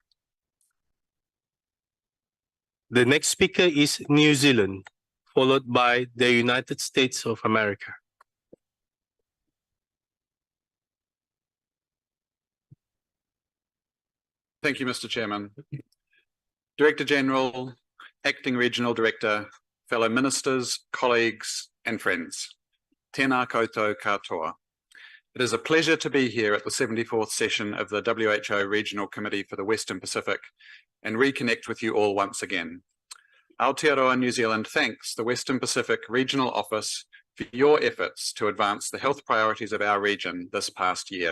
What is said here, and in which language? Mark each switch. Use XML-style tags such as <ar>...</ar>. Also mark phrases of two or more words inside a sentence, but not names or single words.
<en>The next speaker is New Zealand, followed by the United States of America. Thank you, Mr. Chairman. Director General, Acting Regional Director, fellow ministers, colleagues, and friends.</en> <mi>Tēnā koutou katoa.</mi> <en>It is a pleasure to be here at the 74th session of the WHO Regional Committee for the Western Pacific and reconnect with you all once again. Aotearoa New Zealand thanks the Western Pacific Regional Office for your efforts to advance the health priorities of our region this past year.</en>